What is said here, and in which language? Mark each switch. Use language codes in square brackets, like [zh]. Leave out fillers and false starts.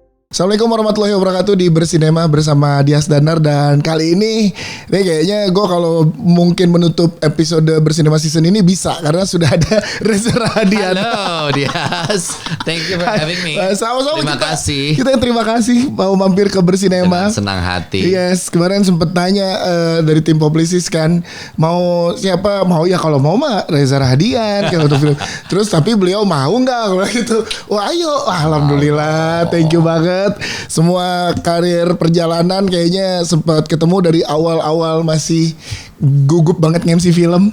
[ar] Assalamualaikum warahmatullahi wabarakatuh, [id] di Bersinema bersama Dias Danar. Dan kali ini kayaknya gue kalau mungkin menutup episode Bersinema season ini bisa, karena sudah ada Reza Rahadian. [en] Halo Dias, thank you for having me. [id] Sama-sama, terima kasih. Kita yang terima kasih mau mampir ke Bersinema. Senang hati. Yes, kemarin sempet tanya dari tim Publicis kan, mau siapa? Mau ya, kalau mau mah Reza Rahadian kayak untuk film. Terus tapi beliau mau nggak kalau gitu? Wah ayo, alhamdulillah, [en] thank you [id] banget. Semua karir perjalanan kayaknya sempat ketemu dari awal-awal masih gugup banget nge-MC film.